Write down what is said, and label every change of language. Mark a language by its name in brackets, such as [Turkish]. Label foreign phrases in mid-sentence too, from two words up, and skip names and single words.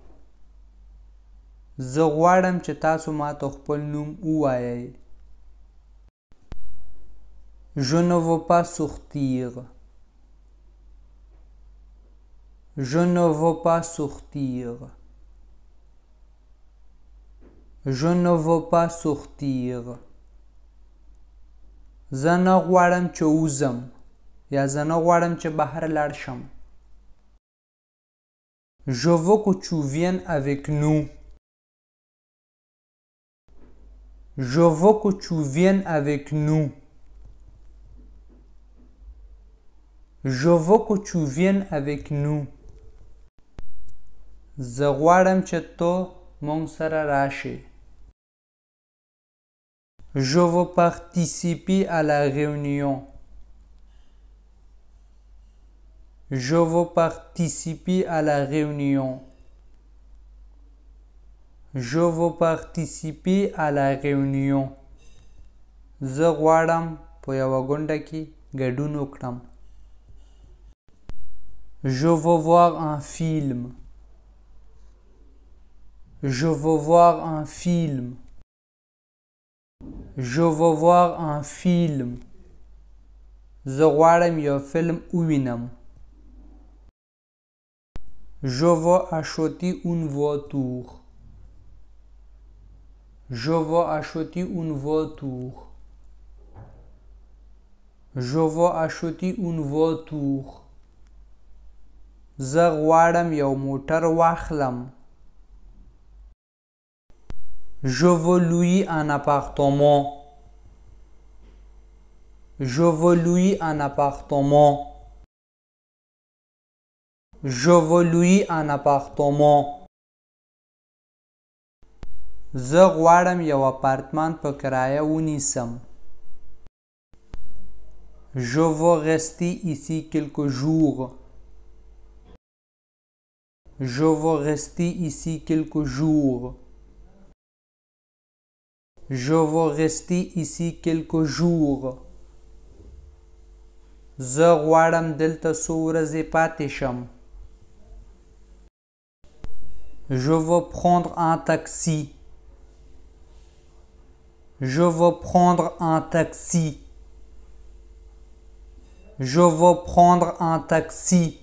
[Pashto] زه غواړم چې تاسو ماته خپل نوم ووایئ. [French] Je ne veux pas sortir. Je ne veux pas sortir. Je ne veux pas sortir. [Pashto] زه نه غواړم چې ووځم یا زه نه غواړم چې بهر لاړ شم. [French] Je veux que tu viennes avec nous. Je veux que tu viennes avec nous. Je veux que tu viennes avec nous. [Pashto] زه غواړم چې ته مونږ سره راشې. [French] Je veux participer à la réunion. Je veux participer à la réunion. Je veux participer à la réunion. [Pashto] زه غواړم په یوه غونډه کې ګډون وکړم. [French] Je veux voir un film. Je veux voir un film. Je veux voir un film. [Pashto] زه غواړم یو فلم ووینم. [French] Je veux acheter une voiture. Je veux acheter une voiture. Je veux acheter une voiture. [Pashto] زه غواړم یو موټر واخلم. [French] Je veux louer un appartement. Je veux louer un appartement. Je veux louer un appartement. [Pashto] زه غواړم یو اپارتمان په کرایه ونیسم. [French] Je veux rester ici quelques jours. Je veux rester ici quelques jours. Je veux rester ici quelques jours. [Pashto] زه غواړم دلته څو ورځې پاتې شم. [French] Je veux prendre un taxi. Je veux prendre un taxi. Je veux prendre un taxi.